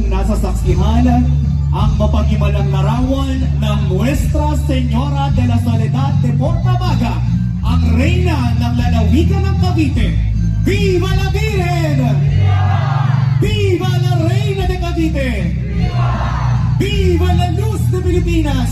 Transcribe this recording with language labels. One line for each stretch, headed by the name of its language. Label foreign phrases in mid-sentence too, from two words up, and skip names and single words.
Filipino: nasasaksihan ang mapaghimalang larawan ng Nuestra Señora de la Soledad de Portabaga, ang reyna ng lalawigan ng Cavite.
Spanish: Viva la Virgen! Viva la Reina de Cavite! Viva la Luz de Pilipinas!